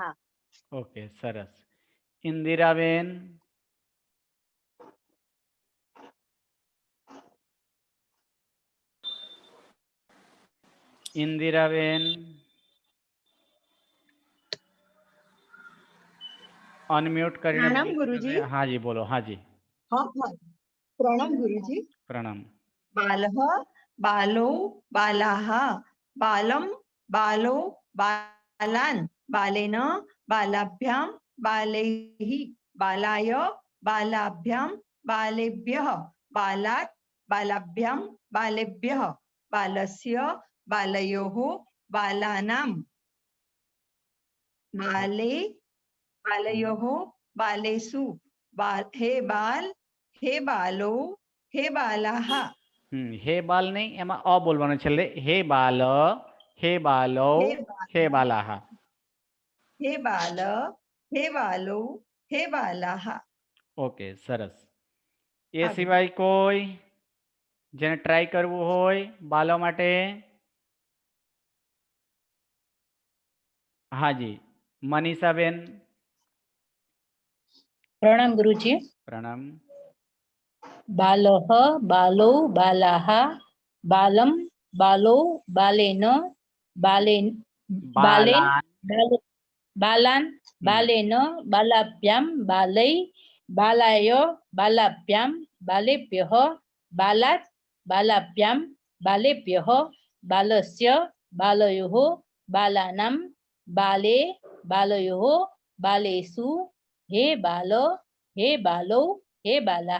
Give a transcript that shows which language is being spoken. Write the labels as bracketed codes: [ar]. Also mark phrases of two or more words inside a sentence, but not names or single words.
[gu] ઓકે, સરસ. ઇંદિરાબેન. ઇંદિરાબેન. अनम्यूट કરીને [hi] प्रणाम [gu] વાત [hi] गुरुजी. [gu] કરે. [hi] हाँ जी बोलो. हाँ जी. हाँ हाँ, प्रणाम गुरुजी. प्रणाम. [sa] बालः बालो बालाः बालं बालो बालान् बालेन बालाभ्यां बालैः बालाय बालाभ्यां बालेभ्यः बालात् बालाभ्यां बालेभ्यः बालस्य बालयोः बालानां बाले बालयोः बालेषु हे बाल हे बालो हे बालाः. हे बाल [gu] नहीं, એમા અ બોલવાનો છેલે. [sa] हे बाल, हे बालो, हे हे बाल बालाहा. हे बाल हे बालो हे बालाः. [gu] ઓકે, સરસ. એ સિવાય કોઈ જેને ટ્રાય કરવું હોય બાલો માટે? [hi] हाँ जी, मनीषाबेन. प्रणाम गुरुजी. प्रणाम. [sa] बालः बालो बालाः बालं बालो बालेन बालेन बालेन बालान. बाले- बालान् बालेन बालाभ्यां बालै बालाय बालाभ्यां बालेभ्यः बालात् बालाभ्यां बालेभ्यः बालस्य बालयोः बालानां बाले बालयोः बालेषु हे बाल हे बालो हे बालाः.